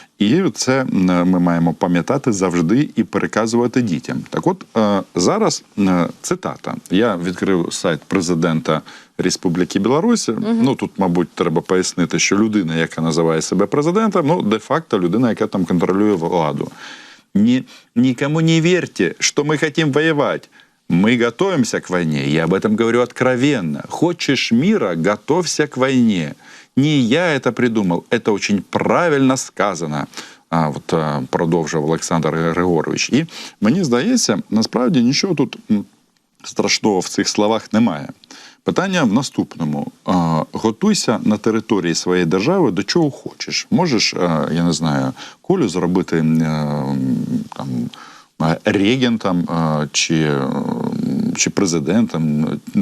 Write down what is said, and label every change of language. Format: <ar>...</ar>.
<uk>І це ми маємо пам'ятати завжди і переказувати дітям. Так от, зараз цитата. Я відкрив сайт президента Республіки Білорусь. Ну, тут, мабуть, треба пояснити, що людина, яка називає себе президентом, ну, де-факто людина, яка там контролює владу.</uk> <ru>Никому не верьте, что мы хотим воевать. Мы готовимся к войне, я об этом говорю откровенно. Хочешь мира, готовься к войне. Не я это придумал, это очень правильно сказано.</ru> <uk>Продовжив Олександр Григорович. І мені здається, насправді нічого тут страшного в цих словах немає. Питання в наступному. Готуйся на території своєї держави до чого хочеш. Можеш, я не знаю, Колю зробити там, регентом чи президентом.</uk>